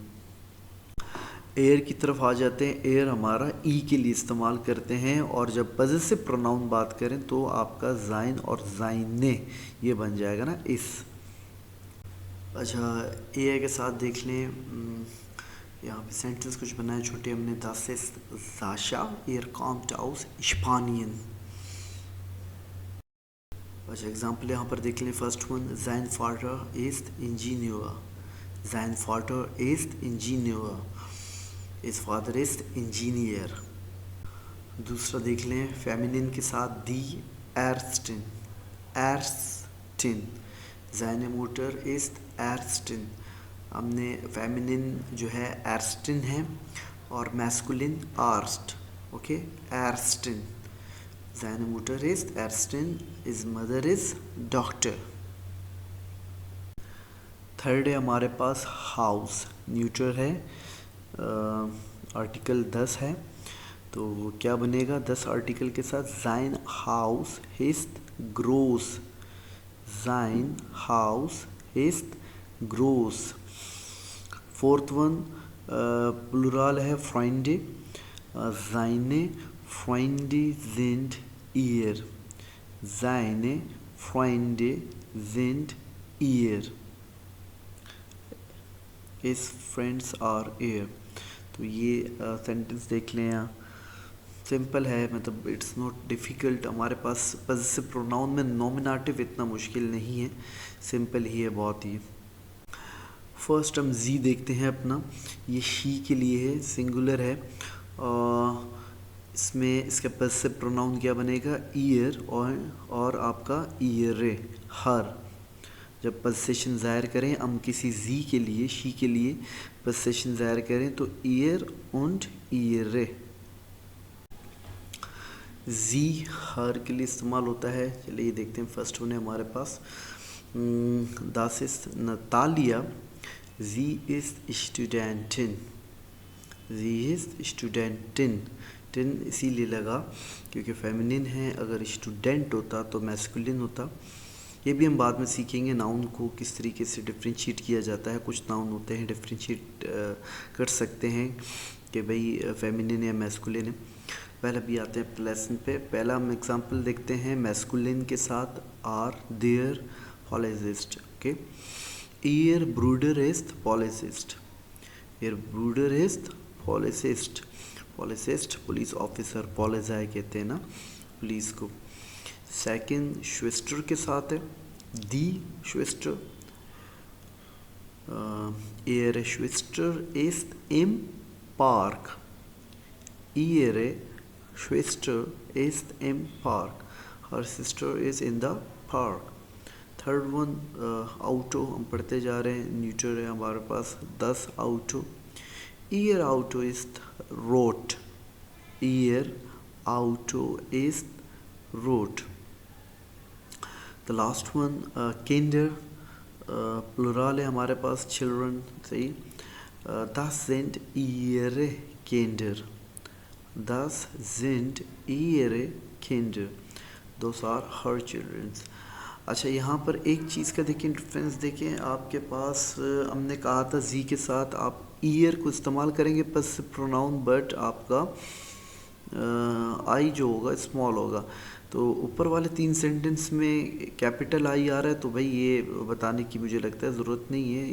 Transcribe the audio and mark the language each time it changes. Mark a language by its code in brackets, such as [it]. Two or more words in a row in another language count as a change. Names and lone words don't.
[hi] एयर की तरफ आ जाते हैं, एयर हमारा ई के लिए इस्तेमाल करते हैं, और जब [en] possessive pronoun [hi] बात करें तो आपका जाइन और जाइने ये बन जाएगा ना इस। अच्छा, ए के साथ देख लें, यहाँ पे सेंटेंस कुछ बनाए छोटे हमने, [de] das ist Sascha, kommt aus Spanien। [hi] अच्छा, एग्जाम्पल यहाँ पर देख लें, [en] first one, [de] sein Vater ist Ingenieur, sein Vater ist Ingenieur, [en] his father ist Engineer। [hi] दूसरा देख लें, फेमिनिन के साथ [de] die Ärztin, Ärztin, seine Mutter ist Ärztin. [hi] हमने फेमिनिन जो है एर्स्टिन है और मैस्कुलिन आर्स्ट। ओके, एर्स्टिन, [de] seine Mutter ist Ärztin, [en] his mother is doctor। [hi] थर्ड है हमारे पास हाउस, न्यूट्रल है, आर्टिकल 10 है, तो क्या बनेगा 10 आर्टिकल के साथ, [de] sein Haus ist groß, sein Haus ist groß। [en] fourth one [hi] प्लुराल है फ्रेंडे, [de] seine Freunde sind ihr, seine Freunde sind ihr, [en] his friends are ihr। [hi] तो ये सेंटेंस देख लें, यहाँ सिंपल है, मतलब [en] it's not difficult. [hi] हमारे पास [en] possessive pronoun [hi] में नॉमिनेटिव इतना मुश्किल नहीं है, सिंपल ही है बहुत ही। फर्स्ट हम जी देखते हैं अपना, ये शी के लिए है, सिंगुलर है, इसमें इसका [en] possessive pronoun [hi] क्या बनेगा, ईयर, और आपका ईयरे, हर। जब पोजीशन ज़ाहिर करें हम किसी जी के लिए, शी के लिए पोजीशन ज़ाहिर करें तो [de] ihr und ihre. [hi] जी हर के लिए इस्तेमाल होता है। चलिए देखते हैं, [en] first one [hi] है हमारे पास, [de] das ist Natalia, sie ist Studentin, sie ist Studentin। [hi] टिन इसीलिए लगा क्योंकि फेमिनिन है, अगर स्टूडेंट होता तो मैस्कुलिन होता। ये भी हम बाद में सीखेंगे नाउन को किस तरीके से डिफ्रेंशिएट किया जाता है। कुछ नाउन होते हैं डिफ्रेंशिएट कर सकते हैं कि भाई फेमिनिन या मैस्कुलिन है। पहले भी आते हैं लेसन पे। पहला हम एग्जांपल देखते हैं मैस्कुलिन के साथ, [de] er, der Polizist. ओके, Ihr Bruder ist Polizist, ihr Bruder ist Polizist. [hi] पॉलिसिस्ट, [en] police officer, [hi] पॉलिसाई कहते हैं ना पुलिस को। सेकंड श्वेस्टर के साथ है, [de] die Schwester. ihre Schwester ist im Park. Ihre Schwester ist im Park. [en] Her sister is in the park. third one auto, [hi] हम पढ़ते जा रहे हैं, न्यूटर है हमारे पास, [de] das Auto. Ihr Auto ist rot. Ihr Auto ist rot. [en] The last one Kinder, [hi] प्लुरल है हमारे पास, चिल्ड्रन, सही। [de] das sind ihre Kinder. Das sind ihre Kinder. [en] Those are her children. [hi] अच्छा, यहाँ पर एक चीज़ का देखें, डिफरेंस देखें। आपके पास हमने कहा था जी के साथ आप ईयर को इस्तेमाल करेंगे [en] possessive pronoun, [hi] बट आपका आई जो होगा स्मॉल होगा। तो ऊपर वाले 3 सेंटेंस में [en] capital I [hi] आ रहा है, तो भाई ये बताने की मुझे लगता है ज़रूरत नहीं है।